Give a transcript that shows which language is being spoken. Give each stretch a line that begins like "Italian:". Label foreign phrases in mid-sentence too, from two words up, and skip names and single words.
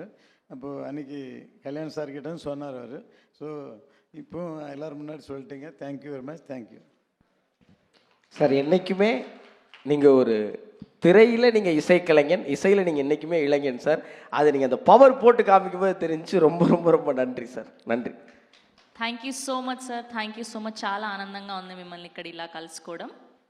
Tamil: அப்போது அன்றைக்கி கல்யாண் சார்கிட்ட சொன்னார் அவர். ஸோ இப்போ எல்லோரும் முன்னாடி சொல்லிட்டீங்க.
English: Thank you very much. Thank you
Tamil: சார். என்றைக்குமே நீங்கள் ஒரு திரையில் நீங்கள் இசைக்கலைஞன், இசையில் நீங்கள் என்றைக்குமே இளைஞன் சார். அதை நீங்கள் அந்த பவர் போட்டு காமிக்கும்போது தெரிஞ்சு ரொம்ப ரொம்ப ரொம்ப நன்றி சார். నன்றి.
English: Thank you so much sir. Thank you so much.
Telugu: చాలా ఆనందంగా ఉంది మిమ్మల్ని ఇక్కడ ఇలా కలుసుకోవడం.